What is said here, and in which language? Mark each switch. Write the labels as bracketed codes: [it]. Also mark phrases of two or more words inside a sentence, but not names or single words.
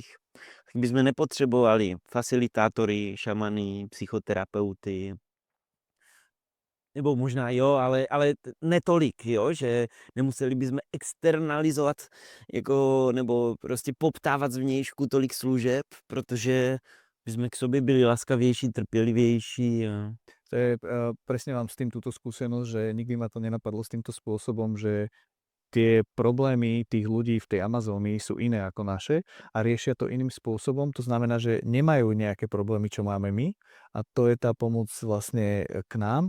[cs] Tak bychom nepotřebovali facilitátory, šamany, psychoterapeuty. Nebo možná jo, ale netolik, jo, že nemuseli bychom externalizovat jako, nebo prostě poptávat zvnějšku tolik služeb, protože bychom k sobě byli laskavější, trpělivější. A... [sk] To je, presne mám s tým túto skúsenosť, že nikdy ma to nenapadlo s týmto spôsobom, že tie problémy tých ľudí v tej Amazónii sú iné ako naše a riešia to iným spôsobom. To znamená, že nemajú nejaké problémy, čo máme my a to je tá pomoc vlastne k nám.